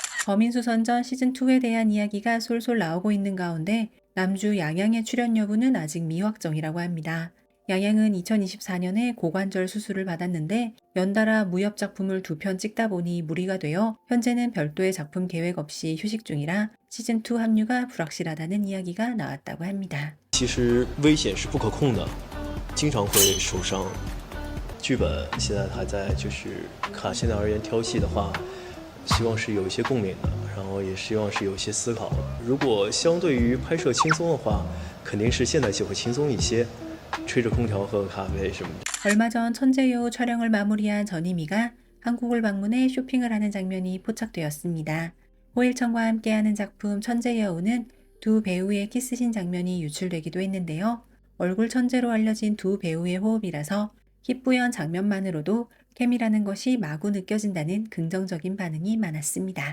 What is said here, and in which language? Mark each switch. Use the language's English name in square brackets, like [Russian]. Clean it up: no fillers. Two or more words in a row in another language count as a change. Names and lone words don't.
[Korean] 범인수선전 시즌2에 대한 이야기가 솔솔 나오고 있는 가운데 남주 양양의 출연 여부는 아직 미확정이라고 합니다. 양양은 2024년에 고관절 수술을 받았는데 연달아 무협 작품을 2편 찍다 보니 무리가 되어 현재는 별도의 작품 계획 없이 휴식 중이라 시즌2 합류가 불확실하다는 이야기가 나왔다고 합니다. [Chinese] 其实危险是不可控的，经常会受伤。剧本现在还在看，现在而言挑戏的话，希望是有一些共鸣的，然后也希望是有一些思考。如果相对于拍摄轻松的话，肯定是现代戏会轻松一些，吹着空调喝个咖啡什么的。 [Korean] 얼마 전 천재여우 촬영을 마무리한 전희미가 한국을 방문해 쇼핑을 하는 장면이 포착되었습니다. 호일천과 함께하는 작품 천재여우는 두 배우의 키스신 장면이 유출되기도 했는데요. 얼굴 천재로 알려진 두 배우의 호흡이라서 힙부연 장면만으로도 케미라는 것이 마구 느껴진다는 긍정적인 반응이 많았습니다.